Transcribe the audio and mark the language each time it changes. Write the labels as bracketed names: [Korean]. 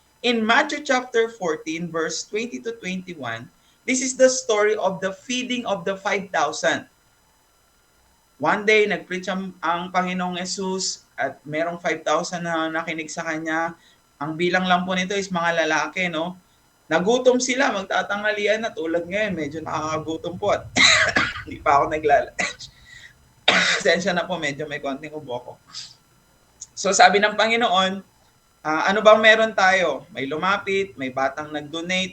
[English] In Matthew chapter 14 verse 20 to 21, this is the story of the feeding of the 5,000. [Filipino] One day, nag-preach ang Panginoong Jesus at merong 5,000 na nakinig sa Kanya. Ang bilang lang po nito is mga lalaki, no? Nagutom sila, magtatanghalian na tulad ngayon. Medyo nakakagutom po at hindi pa ako naglalunch. Sensya na po, medyo may konting ubo ko. So sabi ng Panginoon, ano bang meron tayo? May lumapit, may batang nag-donate.